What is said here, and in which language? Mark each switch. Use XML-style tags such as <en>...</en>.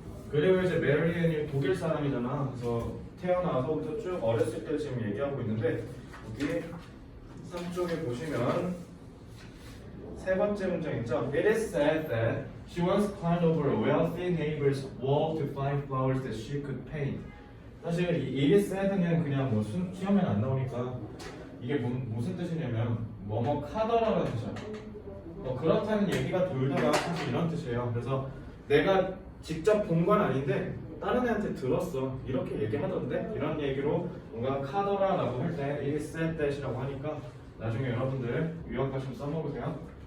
<ko>그리고 이제 메리앤이 독일 사람이잖아. 그래서 태어나서부터 쭉 어렸을 때 지금 얘기하고 있는데 여기 3쪽에 보시면 세 번째 문장이죠.</ko> <en>It is said that she once climbed over a wealthy neighbor's wall to find flowers that she could paint.</en> <ko>사실 이</ko> <en>it is said</en> <ko>는 그냥 뭐 시험에 안 나오니까 이게 무슨 뜻이냐면 뭐뭐 카더라는 뜻이야. 그렇다는 얘기가 돌다가 사실 이런 뜻이에요. 그래서 내가 직접 본 건 아닌데 다른 애한테 들었어. 이렇게 얘기하던데 이런 얘기로 뭔가 카더라라고 할 때</ko> <en>it is said that</en> <ko>이라고 하니까 나중에 여러분들 유학하시면 써먹으세요.</ko>